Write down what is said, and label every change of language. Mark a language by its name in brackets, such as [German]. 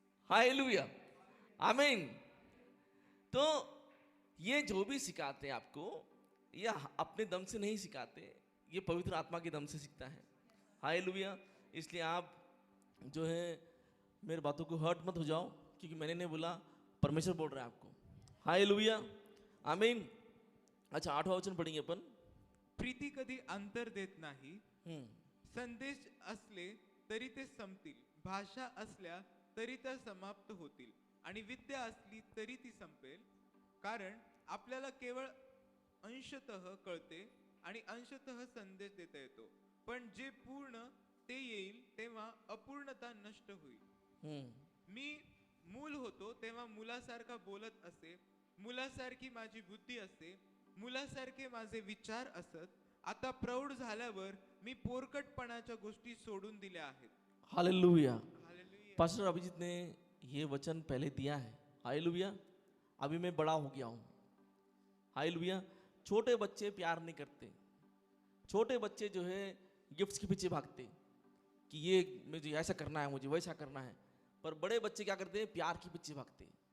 [Hindi] Hallelujah, आमीन। तो ये जो भी सिखाते हैं आपको, ये अपने दम से नहीं सिखाते, ये पवित्र आत्मा के दम से सीखता है। हालेलुया। इसलिए आप जो है मेरे बातों को हर्ट मत हो जाओ, क्योंकि मैंने नहीं बोला, परमेश्वर बोल रहा है आपको। हालेलुया, आमीन। अच्छा, 8वां वचन पढ़ेंगे अपन। [Marathi] प्रीती कधी अंतर देत नाही, संदेश असले तरी ते संपतील, भाषा असल्या तरी त्या समाप्त होतील, आणि विद्या असली तरी ती संपेल, कारण आपल्याला केवळ अंशतः कळते आणि अंशतः संदेश देता येतो, पण जे पूर्ण ते येईल तेव्हा अपूर्णता नष्ट होईल. मी मूल होतो तेव्हा मुलासारखा बोलत असे, मुलासारखी माझी बुद्धी असे, मुलासारखे माझे विचार असत. आता प्रौढ झाल्यावर मी पोरकटपणाच्या गोष्टी सोडून दिल्या आहेत. [Hindi] हालेलुया। पास्टर अभिजीत ने ये वचन पहले दिया है। हालेलुया। अभी मैं बड़ा हो गया हूं। हालेलुया। छोटे बच्चे प्यार नहीं करते, छोटे बच्चे जो है गिफ्ट्स के पीछे भागते कि ये मुझे ऐसा करना है, मुझे वैसा करना है, पर बड़े बच्चे क्या करते हैं? प्यार के पीछे भागते।